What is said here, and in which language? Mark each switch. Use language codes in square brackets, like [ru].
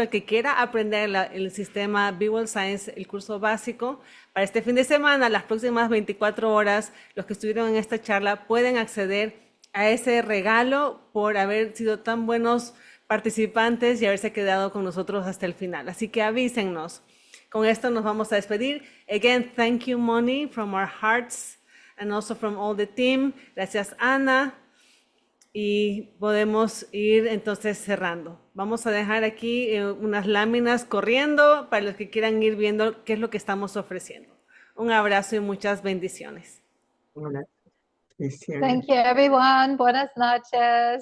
[es] El que quiera aprender el sistema BEwell Science, el curso básico, para este fin de semana, las próximas 24 horas, los que estuvieron en esta charla pueden acceder a ese regalo por haber sido tan buenos participantes y haberse quedado con nosotros hasta el final. Así que avísennos. Con esto nos vamos a despedir. [en] Again, thank you, Moni, from our hearts and also from all the team. [es] Gracias, Ana. Y podemos ir entonces cerrando. Vamos a dejar aquí unas láminas corriendo para los que quieran ir viendo qué es lo que estamos ofreciendo. Un abrazo y muchas bendiciones. Hola. [en] Thank you, everyone. [es] Buenas noches.